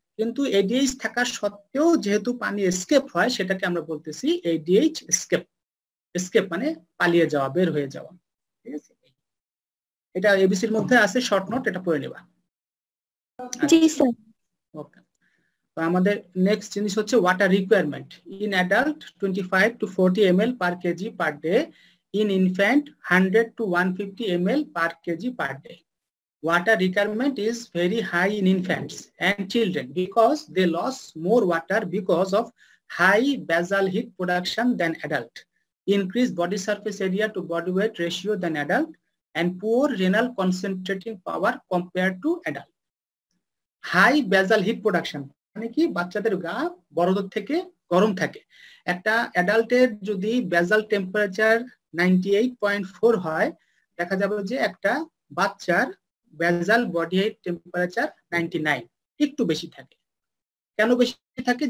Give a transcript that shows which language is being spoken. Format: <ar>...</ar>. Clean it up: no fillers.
<bn>কিন্তু এডিএইচ থাকা সত্ত্বেও যেহেতু পানি এসকেপ হয় সেটাকে আমরা বলতেছি এডিএইচ এসকেপ। এসকেপ মানে পালিয়ে যাওয়া, বের হয়ে যাওয়া। ঠিক আছে, এটা এবিসির মধ্যে আছে, শর্ট নোট, এটা পড়ে নেবা। জি স্যার। ওকে, তো আমাদের নেক্সট জিনিস হচ্ছে water requirement.</bn> <en>In adult 25 to 40 ml per kg per day, in infant 100 to 150 ml per kg per day. Water requirement is very high in infants and children because they lose more water because of high basal heat production than adult, increased body surface area to body weight ratio than adult, and poor renal concentrating power compared to adult. High basal heat production</en> <bn>মানে কি, বাচ্চাদের গা বড়দের থেকে গরম থাকে। একটা অ্যাডাল্টের যদি বেসাল টেম্পারেচার 98.4 হয়, দেখা যাবে যে একটা বাচ্চার বেসাল বডি হিট টেম্পারেচার 99, একটু বেশি থাকে। কেন বেশি থাকে?</bn>